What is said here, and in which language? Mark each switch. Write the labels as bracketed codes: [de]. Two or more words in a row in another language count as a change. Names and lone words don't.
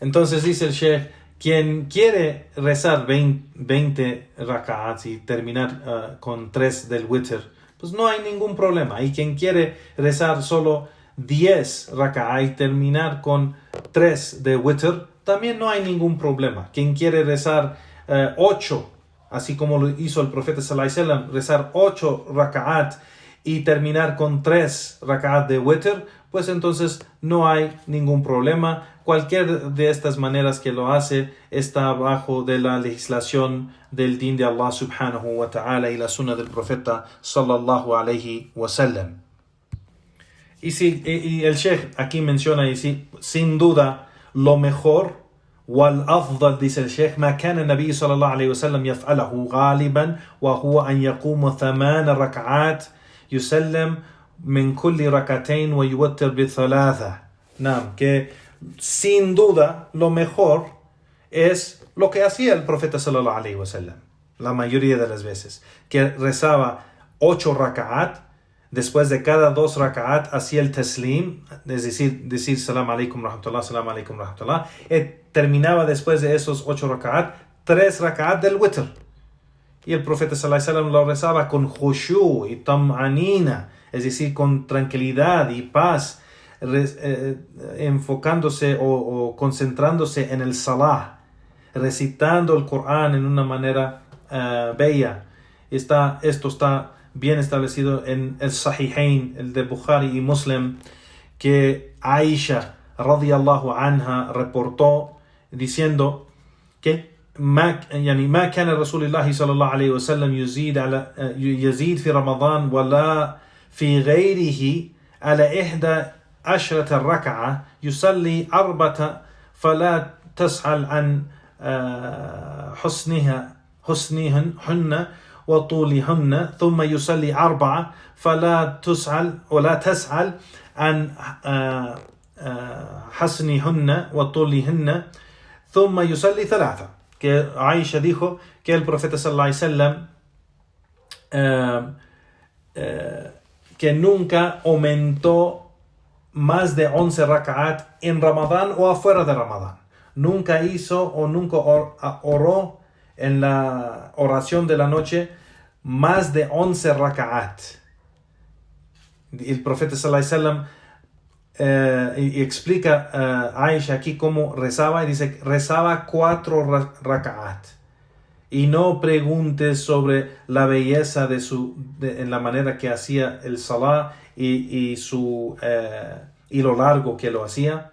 [es] Entonces dice el Sheikh, quien quiere rezar 20 rak'ats y terminar con 3 del witr, pues no hay ningún problema. Y quien quiere rezar solo 10 rak'ats y terminar con 3 de witr, también no hay ningún problema. Quien quiere rezar 8, así como lo hizo el profeta [ar] صلى الله عليه وسلم, [es] rezar 8 rak'at y terminar con 3 rak'at de witr, pues entonces no hay ningún problema. Cualquier de estas maneras que lo hace está bajo de la legislación del din de [ar] الله سبحانه وتعالى [es] y la sunna del profeta [ar] صلى الله عليه وسلم. [es] Y el Sheikh aquí menciona, y sin duda, lo mejor, [ar] والأفضل, [es] dice el Sheikh, [ar] ما كان النبي صلى الله عليه وسلم يفعله غالبا وهو أن يقوم 8 ركعات يسلم من كل ركعتين ويوتر بثلاثة. نعم, [es] que sin duda lo mejor es lo que hacía el profeta [ar] صلى الله عليه وسلم [es] la mayoría de las veces, que rezaba 8 raka'at, después de cada 2 raka'at hacía el taslim, es decir salam [ar] عليكم رحمة الله، السلام عليكم رحمة الله, [es] terminaba después de esos 8 raka'at 3 raka'at del witr, y el profeta [ar] صلى الله عليه وسلم [es] lo rezaba con khushu y tam'anina, es decir, con tranquilidad y paz, enfocándose o concentrándose en el salah, recitando el Corán en una manera bella. Esto está bien establecido en el Sahihain, el de Bukhari y Muslim, que [ar] Aisha رضي الله عنها [es] reportó diciendo que [ar] ما كان رسول الله صلى الله عليه وسلم يزيد في رمضان ولا في غيره على 11 ركعة يصلي 4 فلا تسأل عن حسنهن وطولهن ثم يصلي 4 فلا تسأل عن حسنهن وطولهن ثم يصلي 3. [es] Que Aisha dijo que el profeta [ar] صلى الله عليه وسلم [es] que nunca aumentó más de 11 raka'at en Ramadán o afuera de Ramadán. Nunca hizo o nunca oró en la oración de la noche más de 11 raka'at. El profeta [ar] صلى الله عليه وسلم [es] y explica Aisha aquí cómo rezaba, y dice rezaba 4 raka'at. Y no preguntes sobre la belleza en la manera que hacía el salah y lo largo que lo hacía.